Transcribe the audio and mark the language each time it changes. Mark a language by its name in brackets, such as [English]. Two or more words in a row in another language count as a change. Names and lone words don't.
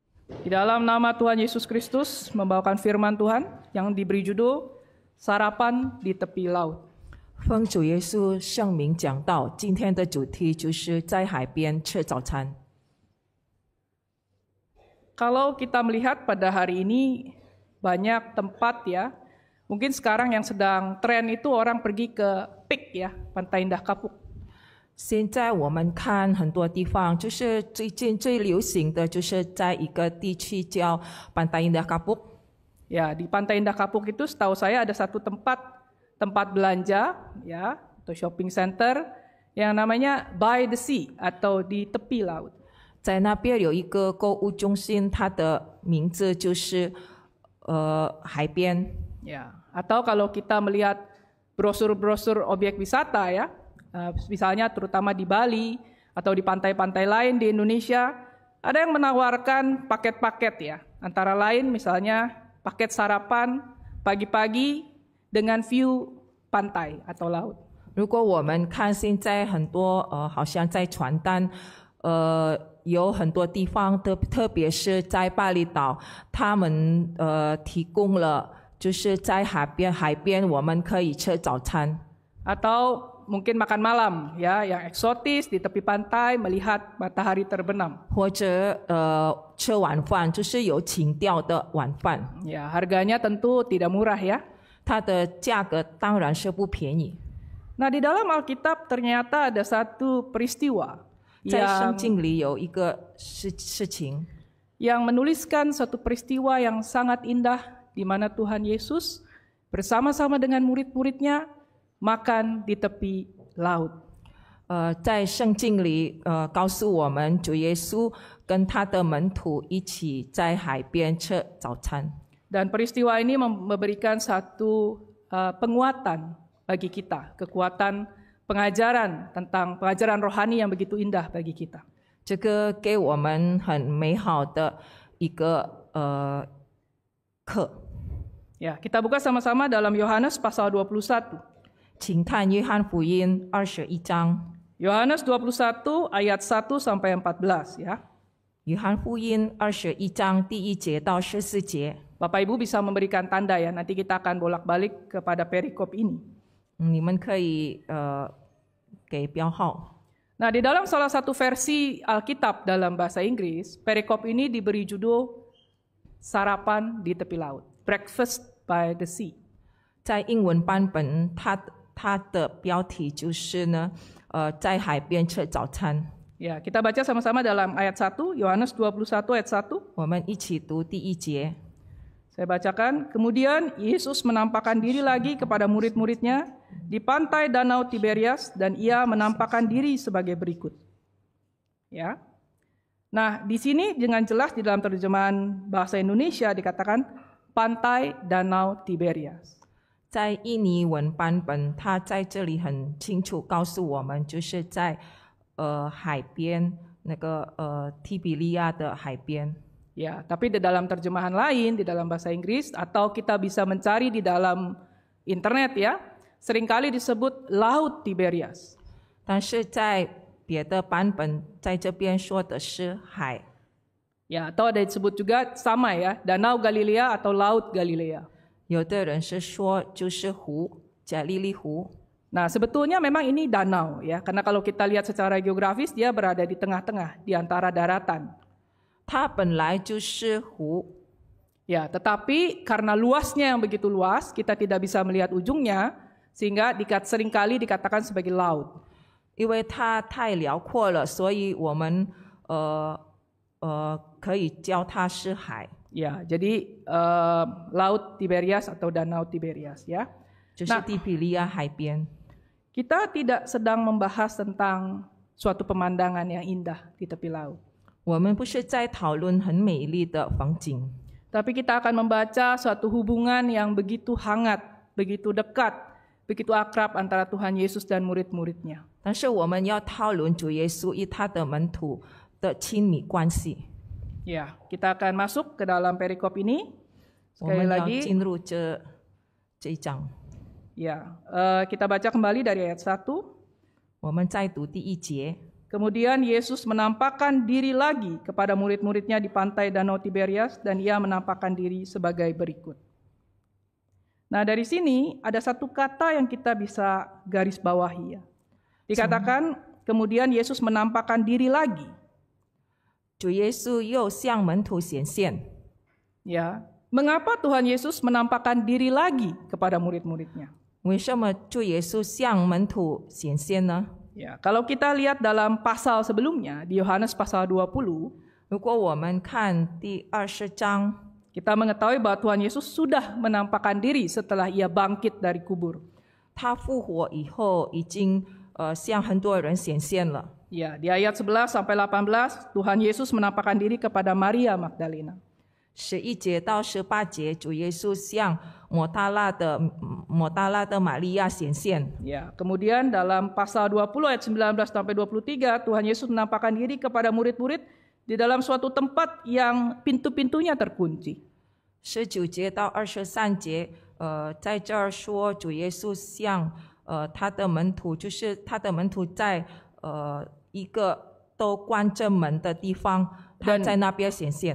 [Indonesian] Di dalam nama Tuhan Yesus Kristus membawakan firman Tuhan yang diberi judul Sarapan di Tepi Laut. [Chinese] 奉主耶稣圣名讲道，今天的主题就是在海边吃早餐。 [Indonesian] Kalau kita melihat pada hari ini banyak tempat ya, mungkin sekarang yang sedang tren itu orang pergi ke Pik ya, Pantai Indah Kapuk. [Chinese] 现在我们看很多地方，就是最近最流行的，就是在一个地区叫 Pantai Indah Kapuk。 [Indonesian] Ya, di Pantai Indah Kapuk itu setahu saya ada satu tempat belanja ya, atau [English] shopping center [Indonesian] yang namanya By the Sea atau di tepi laut. [Chinese] 在那边有一个购物中心，它的名字就是海边。 [Indonesian] Ya, atau kalau kita melihat brosur-brosur objek wisata ya, misalnya terutama di Bali atau di pantai-pantai lain di Indonesia, ada yang menawarkan paket-paket ya. Antara lain misalnya paket sarapan pagi-pagi dengan view pantai atau laut. [Chinese] 如果我们看现在很多好像在传单，有很多地方特别是在巴厘岛，他们提供了就是在海边我们可以吃早餐。 [Indonesian] Atau mungkin makan malam ya, yang eksotis di tepi pantai melihat matahari terbenam. [Chinese] 或者吃晚饭，就是有情调的晚饭。 [Indonesian] Ya, harganya tentu tidak murah ya. [Chinese] 它的价格当然是不便宜。 [Indonesian] Nah, di dalam Alkitab ternyata ada satu peristiwa [Chinese] 在圣经里有一个事情， [Indonesian] yang menuliskan satu peristiwa yang sangat indah di mana Tuhan Yesus bersama-sama dengan murid-muridnya makan di tepi laut. [Chinese] 在圣经里告诉我们，主耶稣跟他的门徒一起在海边吃早餐。 [Indonesian] Dan peristiwa ini memberikan satu penguatan bagi kita, kekuatan pengajaran tentang pengajaran rohani yang begitu indah bagi kita. [Chinese] 这个给我们很美好的一个课。 [Indonesian] Ya, kita buka sama-sama dalam Yohanes pasal 21. [Chinese] 请看约翰福音21章， [Indonesian] Yohanes 21 ayat 1 sampai 14 ya. [Chinese] 约翰福音21章第1节到14节。 [Indonesian] Bapak Ibu bisa memberikan tanda ya, nanti kita akan bolak-balik kepada perikop ini. [Chinese] 你们可以给标号。 [Indonesian] Nah, di dalam salah satu versi Alkitab dalam bahasa Inggris, perikop ini diberi judul Sarapan di Tepi Laut, Breakfast by the Sea. [Chinese] 在英文版本，它的标题就是呢，在海边吃早餐。 [Indonesian] Ya, kita baca sama-sama dalam ayat 1, Yohanes 21 ayat 1. [Chinese] 我们一起读第1节。 [Indonesian] Saya bacakan, kemudian Yesus menampakkan diri lagi kepada murid-muridnya di pantai Danau Tiberias dan ia menampakkan diri sebagai berikut. Ya. Nah, di sini dengan jelas di dalam terjemahan bahasa Indonesia dikatakan pantai Danau Tiberias. [Chinese] 在印尼文版本，它在这里很清楚告诉我们，就是在海边那个提比利亚的海边。 [Indonesian] Ya, tapi di dalam terjemahan lain, di dalam bahasa Inggris, atau kita bisa mencari di dalam internet ya, seringkali disebut Laut Tiberias. [Chinese] 但是在别的版本，在这边说的是海。 [Indonesian] Ya, atau ada disebut juga sama ya, Danau Galilea atau Laut Galilea. [Chinese] 有的人是说就是湖，加利利湖。 [Indonesian] Nah, sebetulnya memang ini danau ya, karena kalau kita lihat secara geografis dia berada di tengah-tengah di antara daratan. [Chinese] 它本来就是湖， [Indonesian] Ya, tetapi karena luasnya yang begitu luas, kita tidak bisa melihat ujungnya, sehingga seringkali dikatakan sebagai laut. [Chinese] 因为它太辽阔了，所以我们可以叫它是海。 [Indonesian] Ya, jadi Laut Tiberias atau Danau Tiberias ya. [Chinese] 就是提比利亚海边。 [Indonesian] Kita tidak sedang membahas tentang suatu pemandangan yang indah di tepi laut. [Chinese] 我们不是在讨论很美丽的风景， [Indonesian] Tapi kita akan membaca suatu hubungan yang begitu hangat, begitu dekat, begitu akrab antara Tuhan Yesus dan murid-muridnya. [Chinese] 但是我们要讨论主耶稣与他的门徒的亲密关系。 [Indonesian] Ya, kita akan masuk ke dalam perikop ini. [Chinese] 我 [Indonesian] Sekali [Chinese] 们要 [Indonesian] lagi, [Chinese] 进入这一章。 [Indonesian] ya, kita baca kembali dari ayat 1. [Chinese] 我们再读第1节。 [Indonesian] Kemudian Yesus menampakkan diri lagi kepada murid-muridnya di pantai Danau Tiberias dan ia menampakkan diri sebagai berikut. Nah, dari sini ada satu kata yang kita bisa garis bawahi ya. Dikatakan kemudian Yesus menampakkan diri lagi. [Chinese] 主耶稣又向门徒显现。 [Indonesian] Ya, mengapa Tuhan Yesus menampakkan diri lagi kepada murid-muridnya? [Chinese] 为什么主耶稣向门徒显现呢？ [Indonesian] Ya, kalau kita lihat dalam pasal sebelumnya di Yohanes pasal 20, [Chinese] 如果我们看第20章， [Indonesian] kita mengetahui bahwa Tuhan Yesus sudah menampakkan diri setelah ia bangkit dari kubur. [Chinese] 他复活以后已经向很多人显现了。 [Indonesian] Ya, di ayat 11 sampai 18 Tuhan Yesus menampakkan diri kepada Maria Magdalena. [Chinese] 11 节到18节，主耶稣向抹大拉的玛利亚显现。 [Indonesian] Ya, kemudian dalam pasal 20 ayat 19 sampai 23 Tuhan Yesus menampakkan diri kepada murid-murid di dalam suatu tempat yang pintu-pintunya terkunci. [Chinese] 19 节到23节，在这儿说主耶稣向他的门徒，就是他的门徒在一个都关着门的地方，他在那边显现。